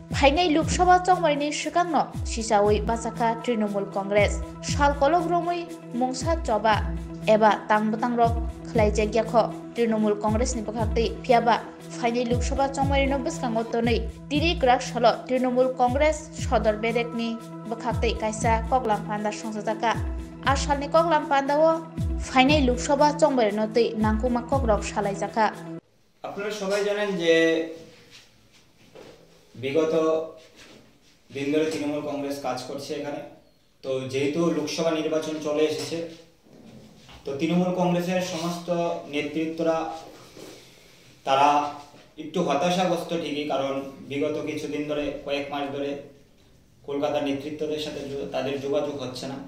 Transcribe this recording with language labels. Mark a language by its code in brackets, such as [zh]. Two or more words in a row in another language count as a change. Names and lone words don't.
[brx] फाइनाय लोकसभा चंगमारिनि सिगांनो सिसावै बासाखा तृणमूल कांग्रेस सालकलक रमै मुंसा चबा एबा तांबतांरक खलायजाग्याख तृणमूल कांग्रेसनि बखाक्ति फियाबा फाइनाय लोकसभा चंगमारिनो बसकांगो तनै तिनि ग्राक सल तृणमूल कांग्रेस सदर बेरेकनि बखाक्ति कायसा कगलाम पान्दा संसदाका आसालनि कगलाम पान्दाओ फाइनाय लोकसभा चंगमारिनो तै नांगुमा कगरक सालायजाका। [bn] আপনারা সবাই জানেন যে বিগত দিন ধরে তৃণমূল কংগ্রেস কাজ করছে এখানে। তো যেহেতু লোকসভা নির্বাচন চলে এসেছে, তো তৃণমূল কংগ্রেসের সমস্ত নেতৃত্বরা তারা একটু হতাশাগ্রস্ত ঠিকই, কারণ বিগত কিছুদিন ধরে কয়েক মাস ধরে কলকাতার নেতৃত্বদের সাথে তাদের যোগাযোগ হচ্ছে না।